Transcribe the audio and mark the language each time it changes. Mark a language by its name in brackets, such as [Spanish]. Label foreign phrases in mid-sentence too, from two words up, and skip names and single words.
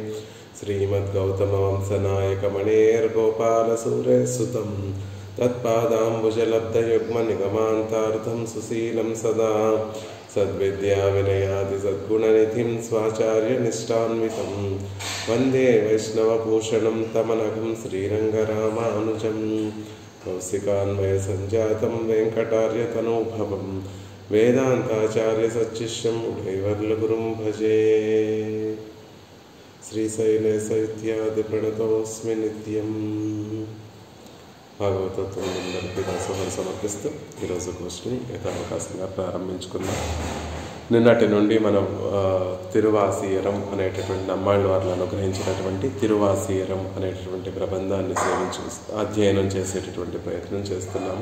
[Sanskrit] श्रीमद्गौतमवंशनायकमणेर्गोपालसूरेसुतं तत्पादाम्बुजलब्धयुग्मनिगमान्तार्थं सुशीलं सदा सद्विद्याविनयादिसद्गुणनिधिं स्वाचार्यनिष्ठान्वितं वन्दे वैष्णवभूषणं तमनघं श्रीरङ्गरामानुजं कौशिकान्वयसञ्जातं वेङ्कटार्यतनूभवं वेदान्ताचार्यसच्शिष्यं उभयवर्लगुरुं भजे। श्रीशैलेशैत्यादिप्रणतोस्मि नित्यं. [Telugu] భాగవతత్వం అందరికీ దాసోహరి సమర్పిస్తూ ఈరోజు గోష్ఠిని యథావకాశంగా ప్రారంభించుకున్నాం. నిన్నటి నుండి మనం తిరువాసీయరం అనేటటువంటి నమ్మాళ్ళవార్లు అనుగ్రహించినటువంటి తిరువాసీయరం అనేటటువంటి ప్రబంధాన్ని అధ్యయనం చేసేటటువంటి ప్రయత్నం చేస్తున్నాము.